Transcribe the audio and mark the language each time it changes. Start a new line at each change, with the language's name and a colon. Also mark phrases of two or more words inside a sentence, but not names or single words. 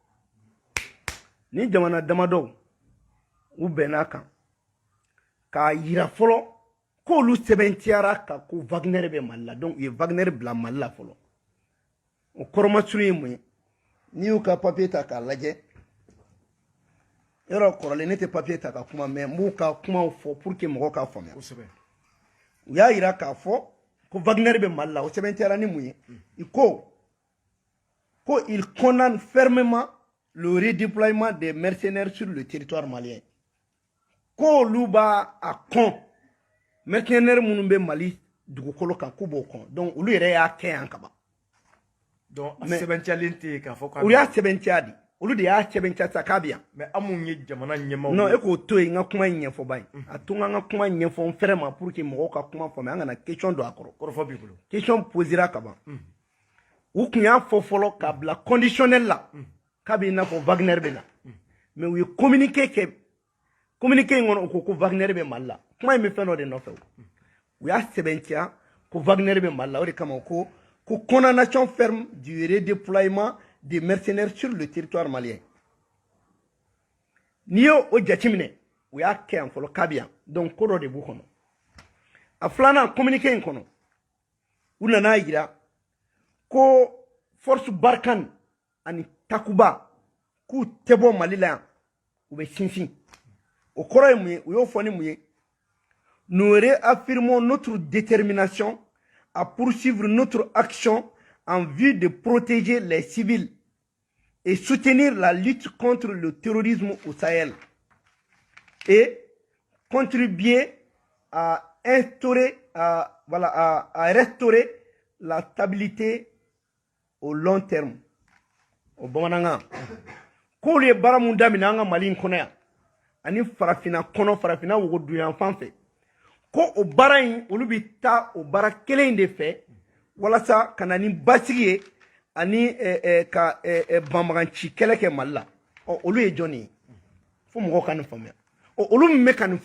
Bambara: u bɛn'a kan k'a yira fɔlɔ k'olu sɛbɛntiyara ka ko Wagner bɛ Mali la donc u ye Wagner bila Mali la fɔlɔ o kɔrɔmasuru ye mun ye n'i y'u ka papier ta k'a lajɛ yɔrɔ kɔrɔlen ne tɛ papier ta ka kuma mais n b'u ka kumaw fɔ
French: pour que
Bambara: mɔgɔw k'a faamuya kosɛbɛ u y'a yira k'a fɔ ko Wagner bɛ Mali la o sɛbɛntiyara ni mun ye i ko
French: il condamne fermement le redéploiement des mercenaires sur le territoire malien
Bambara: k'olu b'a kɔn mercenaires minnu bɛ Mali dugukolo kan k'u b'o kɔn donc olu yɛrɛ y'a kɛ yan kaban donc a sɛbɛntiyalen tɛ k'a fɔ u y'a sɛbɛntiya de olu de y'a sɛbɛntiya sa k'a bɛ yan mais an mun ye jamana ɲɛmaaw non e k'o to yen n ka kuma in ɲɛfɔ ba ye a to n ka kuma ɲɛfɔ n fɛrɛ ma
French: pour que
Bambara: mɔgɔw ka kuma faamuya an kana question don a kɔrɔ kɔrɔfɔ b'i bolo question posera kaban u kun y'a fɔ fɔlɔ k'a bila conditionnel la k'a bɛ i n'a fɔ Wagner bɛ na mais u ye communiqué kɛ communiqué in kɔnɔ u ko Wagner bɛ Mali la kuma in bɛ fɛn dɔ de nɔfɛ u y'a sɛbɛntiya ko Wagner bɛ Mali la o de kama ko
French: condamnation ferme du redéploiement des mercenaires sur le territoire malien
Bambara: n'i y'o jateminɛ u y'a kɛ yan fɔlɔ k'a bɛ yan donc ko dɔ de b'u kɔnɔ a filanan communiqué in kɔnɔ u nana yira ko force Barkhane ani Takuba k'u tɛ bɔ Mali la yan u bɛ sinsin o kɔrɔ ye mun ye
French: u y'o fɔ ni mun ye nous réaffirmons notre détermination à poursuivre notre action en vue de protéger les civils et soutenir la lutte contre le terrorisme au Sahel et contribuer à restaurer la stabilité au long terme.
Bambara: Au bamanangan k'olu ye baara mun daminɛ an ka Mali in kɔnɔ yan ani farafina kɔnɔ farafina wogoduyan fan fɛ ko o baara in olu bɛ taa o baara kelen in de fɛ walasa ka na ni basigi ye ani ka banbaganci kɛlɛ kɛ Mali la olu ye jɔn ye fo mɔgɔw ka nin faamuya olu min bɛ ka nin